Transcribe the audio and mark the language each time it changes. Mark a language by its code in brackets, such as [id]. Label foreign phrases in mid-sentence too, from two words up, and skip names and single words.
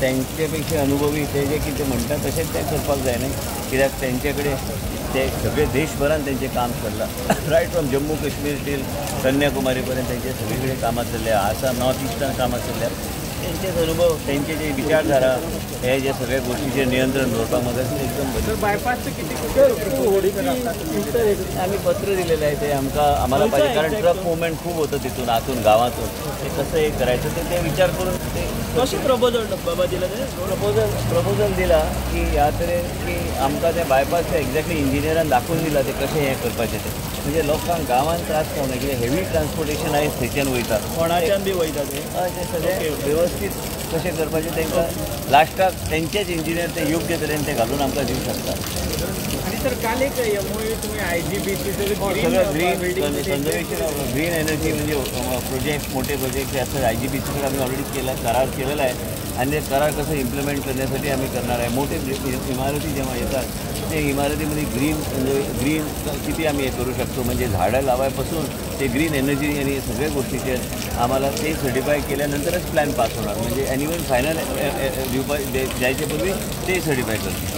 [kok] तेंचे पेक्षा अनुभवी ते जे कितें म्हणटा तशेंच तें करपाक जाय न्ही कित्याक तेंचे कडेन ते सगळे देशभरान तेंचें काम चल्लां [en] right from [kok] जम्मू काश्मीर टील कन्याकुमारी पर्यंत तेंचे सगळे कडेन कामां चल्ल्या आसाम नॉर्थ इस्टान कामां चल्ल्या तेंचेच अनुभव तेंचे जे विचारधारा हे जे सगळ्या गोष्टीचेर नियंत्रण दवरपाक म्हाका एकदम बरें [mr] बायपासचं किती आम्ही पत्र दिलेलं आहे ते आम्हाला पाहिजे कारण [en] truck movement [mr] खूप होतं तिथून आतून गावातून ते कसं हे करायचं ते विचार करून ते [kok] कशें प्रपोजल बाबा दिलं ते प्रपोजल दिला की ह्या तरेन की आमकां ते बायपास एक्झॅक्टली इंजिनियरान दाखोवन दिला ते कशें हें करपाचें ते म्हणजे लोकांक गांवांत त्रास जावना कित्याक [en] heavy transportation [kok] आयज थंयच्यान वयता कोणाच्यान बी वयता ते सगळें वेवस्थीत कशें करपाचें तांकां लास्टाक तेंचेच इंजिनियर ते योग्य तरेन ते घालून आमकां दिवंक शकता. [mr] आणि सर काल एक एमओयू तुम्ही IGBC सगळं [en] green conservation green energy [mr] म्हणजे प्रोजेक्ट मोठे प्रोजेक्ट जे असतात IGBC आम्ही ऑलरेडी करार केलेला आहे आणि ते करार कसं इम्प्लिमेंट करण्यासाठी आम्ही करणार आहे. मोठे इमारती जेव्हा येतात ते इमारतीमध्ये ग्रीन किती आम्ही हे करू शकतो म्हणजे झाडं लावायपासून ते [en] green energy [mr] आणि सगळ्या गोष्टीचे आम्हाला ते सर्टिफाय केल्यानंतरच प्लॅन पास होणार म्हणजे [en] annual final [mr] द्यायच्या पूर्वी ते सर्टिफाय करतो.